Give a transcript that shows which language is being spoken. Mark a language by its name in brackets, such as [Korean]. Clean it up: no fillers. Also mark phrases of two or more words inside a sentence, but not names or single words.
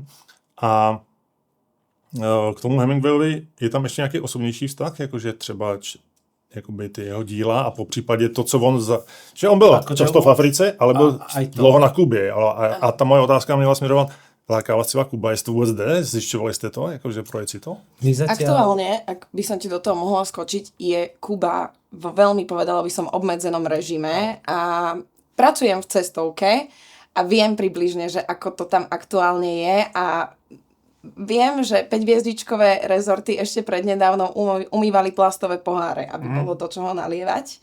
[Czech] A k tomu Hemingwayovi je tam ještě nějaký osobnější vztah, jakože třeba jakoby ty jeho díla a po případě to, co on že on byl často v Africe, ale byl dlouho na Kubě. A ta moje otázka měla směrovat, láká vás celá Kuba, jestli to vôbec jde? Zjišťovali ste to? Jakože projekt si to? [Slovak] Aktuálne, ak by som ti do toho mohla skočiť, je Kuba vo veľmi, povedala by som, obmedzenom režime a pracujem v cestovke a viem približne, že ako to tam aktuálne je a viem, že 5-hviezdičkové rezorty ešte prednedávnom umývali plastové poháre, aby bolo do čoho nalievať.